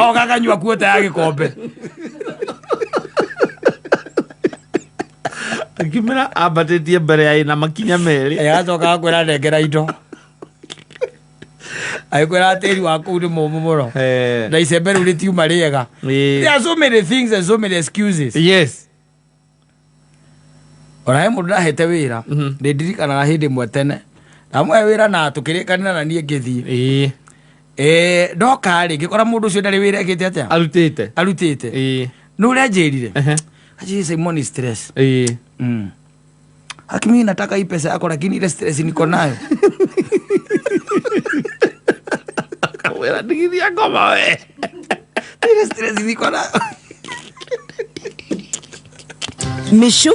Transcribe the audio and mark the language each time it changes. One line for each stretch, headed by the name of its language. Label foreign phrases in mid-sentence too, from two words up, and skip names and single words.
Kikuyu: agoka akanyua kuota ya gĩkombe akimera ambatĩtie mbere ya ina makinya merĩ agacoka akwĩra nengera indo agĩkwĩra tĩri wa kũu nĩ mũmũ mũno na icembe rĩu rĩtiuma rĩega.
English: There are so many things and so many excuses. Yes.
Kikuyu: Ona he mũndũ ndahete wĩra nĩndirikanaga hĩndĩ ĩmwe tene ndamũhe wĩra na tũkĩrĩkanĩra na niĩ ngĩthiĩ ndoka rĩ ngĩkora mũndũ ũcio ndarĩ wĩra ekĩte atĩa arutĩte nĩ ũrĩa njĩrire Simon stress.
Swahili: Mimi nataka hii pesa yako lakini ile stress niko nayo.
Kikuyu: Kawera ndigithia ngoma we.
Swahili: Ile stress niko nayo.